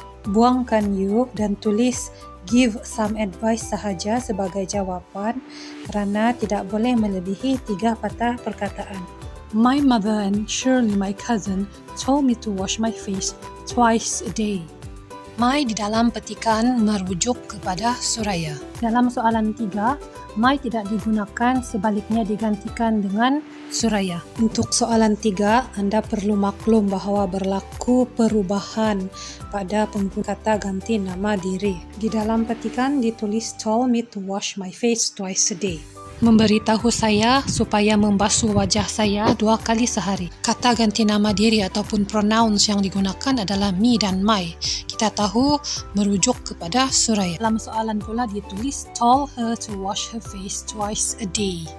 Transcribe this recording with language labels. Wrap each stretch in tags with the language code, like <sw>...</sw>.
<ms>Buangkan you dan tulis give some advice sahaja sebagai jawapan kerana tidak boleh melebihi 3 patah perkataan.</ms> <en>My mother and Shirley, my cousin, told me to wash my face twice a day.</en> <ms>My di dalam petikan merujuk kepada Suraya. Dalam soalan 3, my tidak digunakan, sebaliknya digantikan dengan Suraya. Untuk soalan 3, anda perlu maklum bahawa berlaku perubahan pada pengguna kata ganti nama diri. Di dalam petikan ditulis told me to wash my face twice a day. Memberitahu saya supaya membasuh wajah saya 2 kali sehari. Kata ganti nama diri ataupun pronouns yang digunakan adalah me dan my. Kita tahu merujuk kepada Suraya. Dalam soalan pula ditulis told her to wash her face twice a day.</ms>